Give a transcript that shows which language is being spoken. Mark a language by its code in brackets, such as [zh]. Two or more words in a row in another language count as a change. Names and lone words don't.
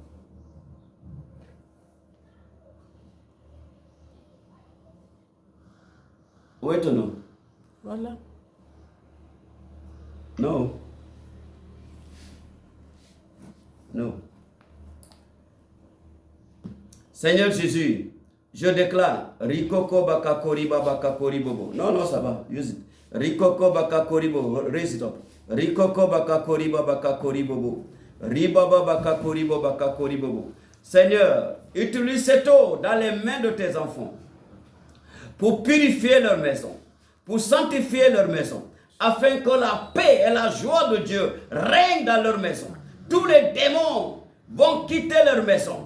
[fr] Où est ton eau? Voilà. Non. Non. Seigneur Jésus, Je déclare, Rikoko bakakori babakakori bobo. Non, non, ça va, [en] use it. Rikoko bakakori bobo, raise it up. Rikoko bakakori babakakori bobo. Ribaba bakakori babakakori bobo. [fr] Seigneur, utilise cette eau dans les mains de tes enfants pour purifier leur maison, pour sanctifier leur maison, afin que la paix et la joie de Dieu règnent dans leur maison. Tous les démons vont quitter leur maison.